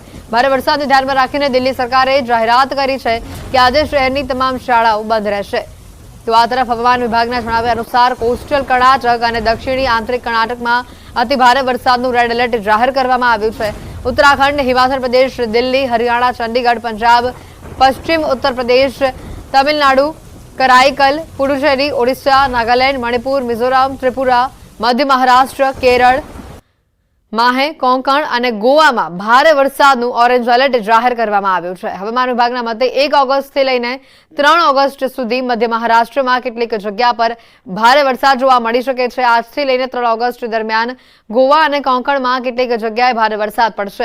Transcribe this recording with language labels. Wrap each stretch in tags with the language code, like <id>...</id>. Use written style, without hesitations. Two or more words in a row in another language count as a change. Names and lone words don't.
<gu>ભારે વરસાદને ધ્યાનમાં રાખીને દિલ્હી સરકારે જાહેરાત કરી છે કે આજે શહેરની તમામ શાળાઓ બંધ રહેશે। તો આ તરફ હવામાન વિભાગના જણાવ્યા અનુસાર કોસ્ટલ કર્ણાટક અને દક્ષિણી આંતરિક કર્ણાટકમાં અતિ ભારે વરસાદનું રેડ એલર્ટ જાહેર કરવામાં આવ્યું છે। ઉત્તરાખંડ, હિમાચલ પ્રદેશ, દિલ્હી, હરિયાણા, ચંડીગઢ, પંજાબ, પશ્ચિમ ઉત્તર પ્રદેશ, તમિલનાડુ, कराईकल, पुडुचेरी, ओडिशा, नागालैंड, मणिपुर, मिजोरम, त्रिपुरा, मध्य महाराष्ट्र, केरल, माहे, कोंकण અને ગોવામાં ભારે વરસાદનું ઓરેન્જ એલર્ટ જાહેર કરવામાં આવ્યું છે। હવામાન વિભાગના મતે 1 ઓગસ્ટથી લઈને 3 ઓગસ્ટ સુધી મધ્ય મહારાષ્ટ્રમાં કેટલીક જગ્યા પર ભારે વરસાદ જોવા મળી શકે છે। આજથી લઈને 3 ઓગસ્ટ દરમિયાન ગોવા અને કોંકણમાં કેટલીક જગ્યાએ ભારે વરસાદ પડશે।</gu>